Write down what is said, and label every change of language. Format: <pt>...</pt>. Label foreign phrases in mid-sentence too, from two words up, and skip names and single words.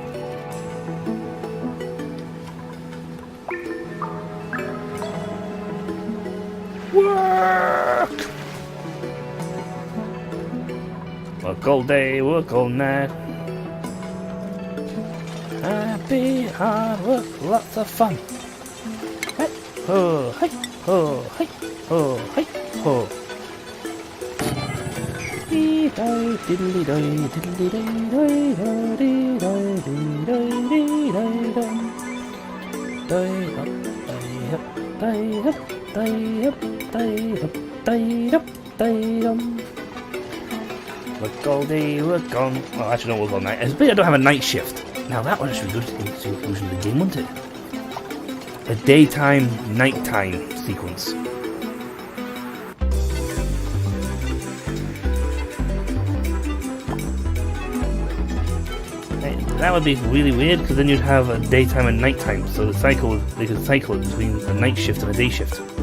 <en>Work! Work all day, work all night. Happy hard work, lots of fun. Hey ho, hey ho, hey ho, hey ho. Diddly doy, diddly doy, doy, doy, doy, doy, doy, doy, doy, up, doy up, doy up, doy up, doy up. Work all day, work on. Well, actually, don't work all night. It's I don't have a night shift. Now that one should be good into the conclusion of the game, wouldn't it? A daytime, nighttime sequence. That would be really weird, because then you'd have a daytime and nighttime, so they could cycle between a night shift and a day shift.</en>